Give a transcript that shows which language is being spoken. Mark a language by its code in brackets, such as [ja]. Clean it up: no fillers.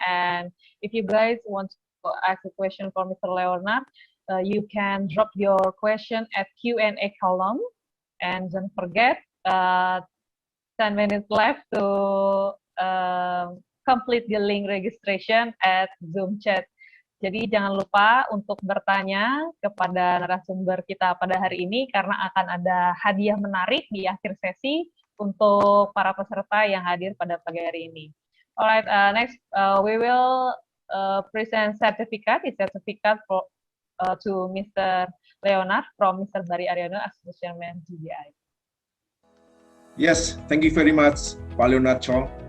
[en] And if you guys want to ask a question for Mr. Leonard, you can drop your question at Q&A column. And don't forget, 10 minutes left to complete the link registration at Zoom chat. [id] Jadi jangan lupa untuk bertanya kepada narasumber kita pada hari ini karena akan ada hadiah menarik di akhir sesi untuk para peserta yang hadir pada pagi hari ini. [en] Alright, next we will present certificate. It's certificate for, to Mr. Leonard from Mr. Bari Arijono as Chairman DBI. Yes, thank you very much, Pak Leonard Chong.